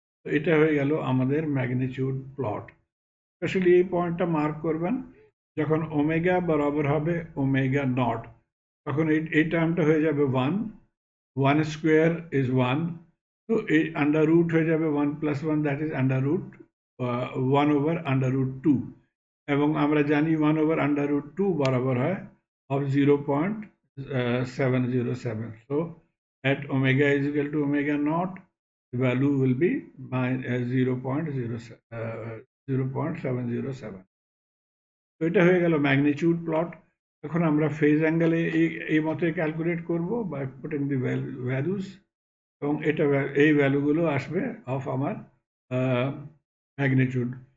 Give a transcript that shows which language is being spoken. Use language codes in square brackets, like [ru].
[bn] তো এটা হয়ে গেল আমাদের ম্যাগনিটিউড প্লট। স্পেশালি এই পয়েন্টটা মার্ক করবেন, যখন ওমেগা বরাবর হবে ওমেগা নট তখন এই টার্মটা হয়ে যাবে 1, 1 স্কোয়ার ইজ 1। তো এই আন্ডার রুট হয়ে যাবে 1 plus 1, that is under root 1 over under root 2। এবং আমরা জানি 1 ওভার আন্ডার রুট 2 বরাবর হয় of 0.707। [en] So at omega is equal to omega naught, the value will be 0.707। [bn] তো এটা হয়ে গেল ম্যাগনিটিউড প্লট। এখন আমরা ফেজ অ্যাঙ্গেলে এই মতে ক্যালকুলেট করব বাই পুটিং দি ভ্যালুস, এবং এই ভ্যালুগুলো আসবে অফ আমার ম্যাগনিটিউড।